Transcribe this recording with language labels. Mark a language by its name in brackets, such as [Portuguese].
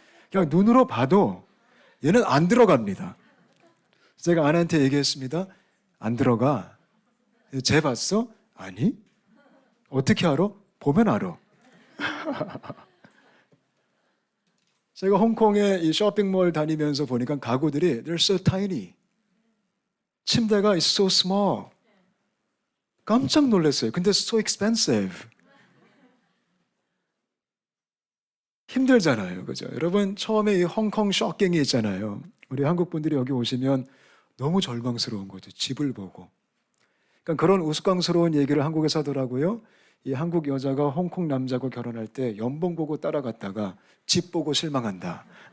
[Korean] 그냥 눈으로 봐도 얘는 안 들어갑니다. 제가 아내한테 얘기했습니다. 안 들어가. 재봤어? 아니. 어떻게 알아? 보면 알아. 제가 홍콩에 이 쇼핑몰 다니면서 보니까 가구들이 [English] they're so tiny. [Korean] 침대가 [English] is so small. [Korean] 깜짝 놀랐어요. 근데 [English] so expensive. [Korean] 힘들잖아요. 그죠? 여러분, 처음에 이 홍콩 쇼킹이 있잖아요. 우리 한국 분들이 여기 오시면 너무 절망스러운 거죠. 집을 보고. 그러니까 그런 우스꽝스러운 얘기를 한국에서 하더라고요. 이 한국 여자가 홍콩 남자하고 결혼할 때 연봉 보고 따라갔다가 집 보고 실망한다.